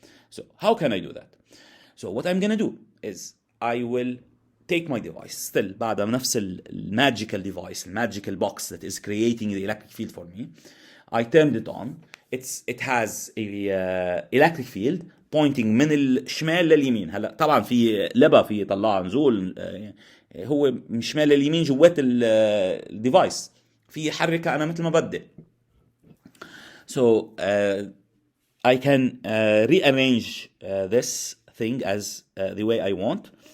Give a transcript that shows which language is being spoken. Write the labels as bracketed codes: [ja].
[en] So how can I do that? So what I'm going to do is I will take my device, still [ar] بعدها نفس [en] magical device, magical box that is creating the electric field for me. I turned it on. It has a electric field pointing [ar] من الشمال لليمين. هلا طبعا في لبا في طلع نزول هو من الشمال لليمين جوات الديفايس. في حركة أنا مثل ما بدي. [en] So I can rearrange this thing as the way I want.